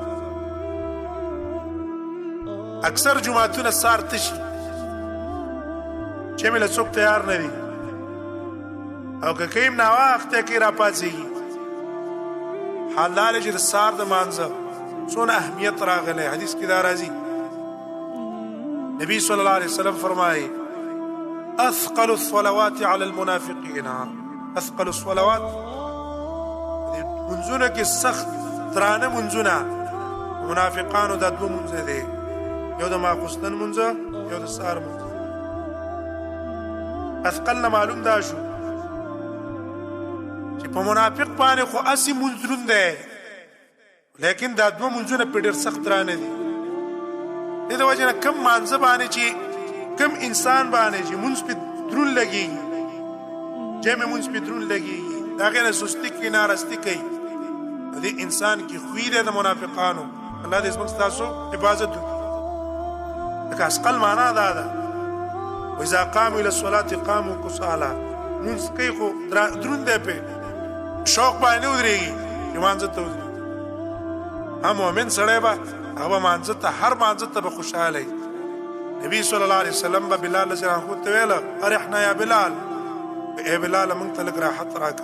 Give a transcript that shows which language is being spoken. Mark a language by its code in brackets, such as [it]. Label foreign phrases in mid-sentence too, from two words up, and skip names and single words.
[ps] اکثر جماعتونه سهار تشي جمع له څوک تیار نه دي او که کوي ناوخته کې راپاڅېږي. حال دا دی چې د سهار د مانځه څونه اهمیت راغلی حدیث کې دا راځي نبی [ar] صلی الله علیه وسلم [ps] فرمایي [ar] اثقل الصلوات على المنافقین اثقل الصلوات [ps] منځونه کې سخت درانه منځونه منافقانو دا دوه منځه دی یو د ماخوستن منځه یو د سهار منځه. اثقل نه معلوم دا شو چې په منافق باندې خو اسی منځ دروند دی لیکن دا دوه منځونه په ډېر سخت درانه دي. دې د وجې نه کم مانځه باندې چې کم انسان باندې چې منځ پې دروند لګېږي جمع منځ پې دروند لګېږي د هغې نه سستي کوي نارستي کوي د دې انسان کې خوی دی د منافقانو. الله دې زموږ ستاسو حفاظت وکړي. لکه اثقل معنا دا ده [ar] واذا قاموا الى الصلاه قاموا كسالى [ps] منځ کوي خو دروند دی پې شوق باندې ودرېږي چې مانځه ته ودرېږي. هم مؤمن سړی به هغه به مانځه ته هر مانځه ته به خوشحاله وي. نبي [ar] صلی الله علیه وسلم [ps] به بلال [ar] رضی الله عنه [ps] ته ویله [ar] ارحنا یا بلال [ps] ای بلال موږ ته لږ راحت راکړه.